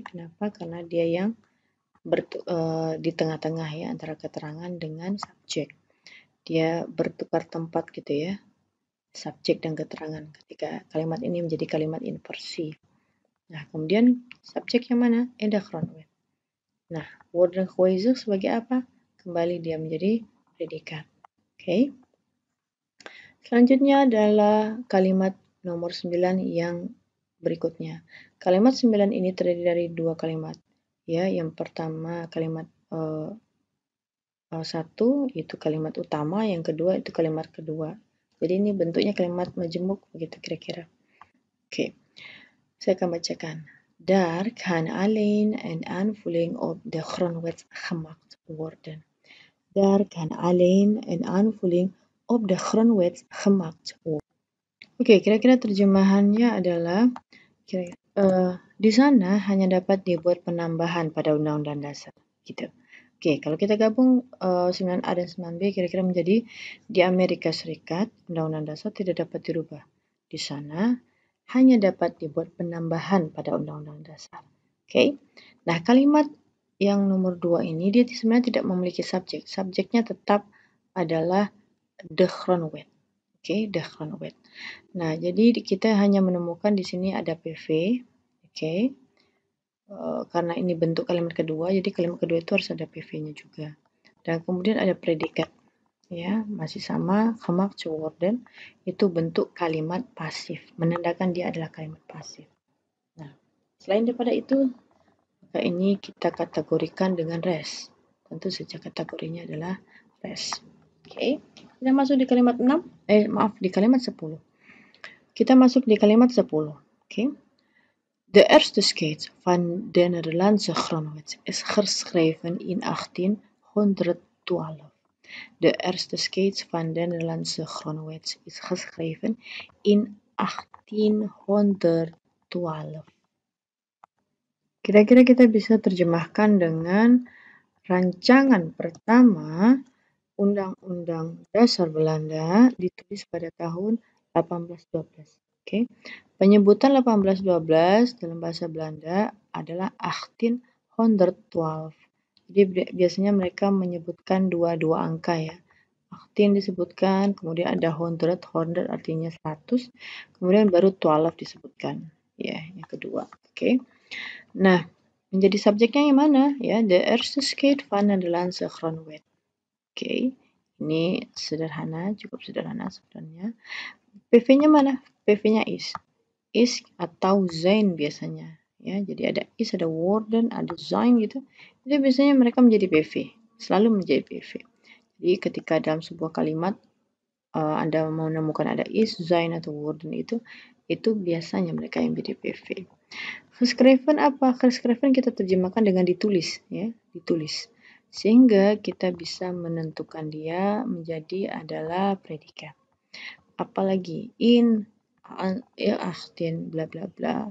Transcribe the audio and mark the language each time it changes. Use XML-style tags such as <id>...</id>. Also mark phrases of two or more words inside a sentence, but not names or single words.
<id>Kenapa? Karena dia yang di tengah-tengah ya antara keterangan dengan subjek. Dia bertukar tempat gitu ya, subjek dan keterangan ketika kalimat ini menjadi kalimat inversi. Nah, kemudian subjek yang mana?</id> <nl>In de grondwet.</nl> <id>Nah,</id> <nl>worden gewijzigd</nl> <id>sebagai apa? Kembali dia menjadi predikat. Oke. Selanjutnya adalah kalimat nomor 9 yang berikutnya. Kalimat 9 ini terdiri dari dua kalimat. Ya, yang pertama kalimat satu itu kalimat utama, yang kedua itu kalimat kedua. Jadi ini bentuknya kalimat majemuk begitu kira-kira. Oke. Saya akan bacakan.</id> <nl>Daar kan alleen een aanvulling op de grondwet gemaakt worden. Daar kan alleen een aanvulling op de grondwet gemaakt worden.</nl> <id>Oke, kira-kira terjemahannya adalah di sana hanya dapat dibuat penambahan pada Undang-Undang Dasar, gitu. Oke, kalau kita gabung 9A dan 9B kira-kira menjadi di Amerika Serikat Undang-Undang Dasar tidak dapat dirubah. Di sana hanya dapat dibuat penambahan pada Undang-Undang Dasar. Oke. Nah, kalimat yang nomor 2 ini dia sebenarnya tidak memiliki subjek. Subjeknya tetap adalah</id> <nl>de grondwet.</nl> <id>Oke,</id> <nl>de grondwet.</nl> <id>Nah, jadi kita hanya menemukan di sini ada PV. Oke. karena ini bentuk kalimat kedua, jadi kalimat kedua itu harus ada PV-nya juga. Dan kemudian ada predikat, ya, masih sama,</id> <nl>gemaakt worden,</nl> <id>itu bentuk kalimat pasif, menandakan dia adalah kalimat pasif. Nah, selain daripada itu, maka ini kita kategorikan dengan res. Tentu saja kategorinya adalah res. Oke, kita masuk di kalimat 6, di kalimat 10. Kita masuk di kalimat 10. Oke.</id> <nl>De eerste skate van de Nederlandse grondwet is geschreven in 1812. De eerste skate van de Nederlandse grondwet is geschreven in 1812.</nl> <id>Kira-kira kita bisa terjemahkan dengan rancangan pertama Undang-Undang Dasar Belanda ditulis pada tahun 1812. Oke. Penyebutan 1812 dalam bahasa Belanda adalah 1812. Jadi biasanya mereka menyebutkan dua angka ya. 18 disebutkan, kemudian ada 100 artinya 100, kemudian baru 12 disebutkan. Ya, yang kedua. Oke. Nah, menjadi subjeknya yang mana? Ya,</id> <nl>de eerste skate van Nederlandse grondwet.</nl> <id>Oke, ini sederhana, cukup sederhana sebenarnya. PV-nya mana? PV-nya is. Is atau zijn biasanya. Ya, jadi ada is, ada worden, ada zijn gitu. Jadi biasanya mereka menjadi PV, selalu menjadi PV. Jadi ketika dalam sebuah kalimat Anda menemukan ada is, zijn atau worden itu biasanya mereka yang menjadi PV. Geschreven apa? Geschreven kita terjemahkan dengan ditulis, ya, ditulis. Sehingga kita bisa menentukan dia menjadi adalah predikat. Apalagi in, ya, 18, bla bla bla.</id>